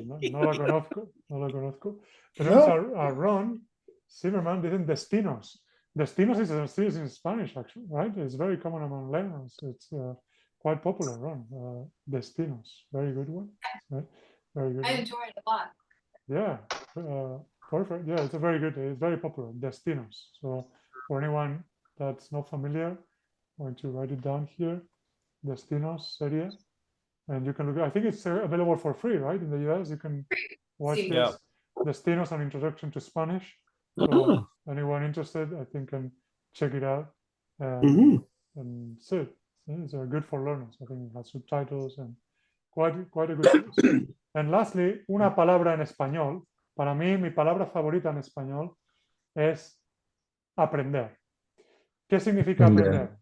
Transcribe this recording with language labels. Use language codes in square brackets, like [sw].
[es] No la conozco. Tenemos a Ron Zimmerman, dicen Destinos. [en] Destinos is in Spanish, actually, right? It's very common among learners. It's quite popular, Ron. Destinos, very good one. Right? Very good. I enjoy it a lot. Yeah, perfect. Yeah, it's very popular. Destinos. So for anyone that's not familiar, I'm going to write it down here. Destinos serie, and you can look. I think it's available for free, right? In the US, you can watch this. Destinos, an introduction to Spanish. So anyone interested, I think, can check it out and see it. It's good for learners. I think it has subtitles and quite a good course. And lastly, [es] una palabra en español. Para mí, mi palabra favorita en español es aprender. ¿Qué significa aprender?